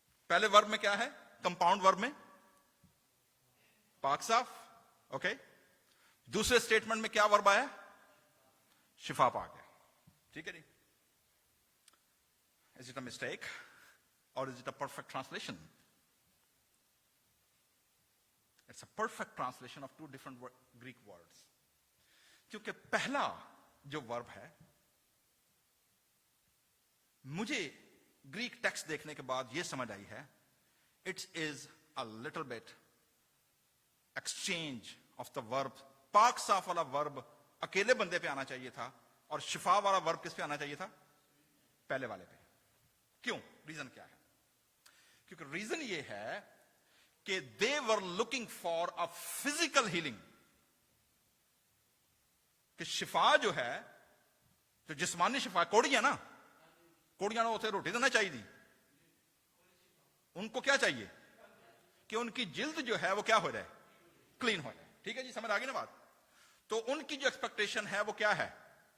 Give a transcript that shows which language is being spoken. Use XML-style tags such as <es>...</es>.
<hi>पहले वर्ब में क्या है? कंपाउंड वर्ब में पाक साफ, ओके। दूसरे स्टेटमेंट में क्या वर्ब आया? शिफा पा गया।</hi> <en>ठीक है जी, इज इट अ मिस्टेक और is it a perfect translation? It's a perfect translation of 2 different Greek words.</en> <hi>क्योंकि पहला जो वर्ब है, मुझे ग्रीक टेक्स्ट देखने के बाद यह समझ आई है,</hi> <en>it is a little bit exchange of the verb.</en> <hi>पाक साफ वाला वर्ब अकेले बंदे पे आना चाहिए था और शिफा वाला वर्ब किस पे आना चाहिए था? पहले वाले पे। क्यों? रीजन क्या है? क्योंकि रीजन ये है कि</hi> <en>they were looking for a physical healing.</en> <hi>कि शिफा जो है, जो जिस्मानी शिफा, कोड़ियां ना, कोड़ियां उसे रोटी देना चाहिए थी, उनको क्या चाहिए? कि उनकी जिल्द जो है वो क्या हो जाए? क्लीन हो जाए। ठीक है जी, समझ आ गई ना बात? तो उनकी जो एक्सपेक्टेशन है वो क्या है?</hi>